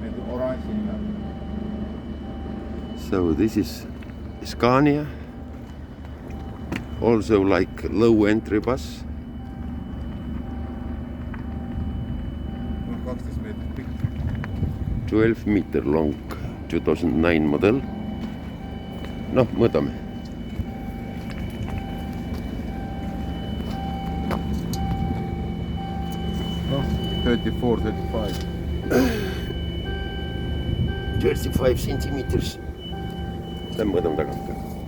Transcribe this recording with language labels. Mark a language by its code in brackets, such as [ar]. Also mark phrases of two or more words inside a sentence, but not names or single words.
[en] So this is Scania, also like low entry bus. 12 meter long, 2009 model. [et] Noh, mõõdame. Noh, 34, 35. [en] 35 centimeters. [et] Lähme mõõdame tagant ka.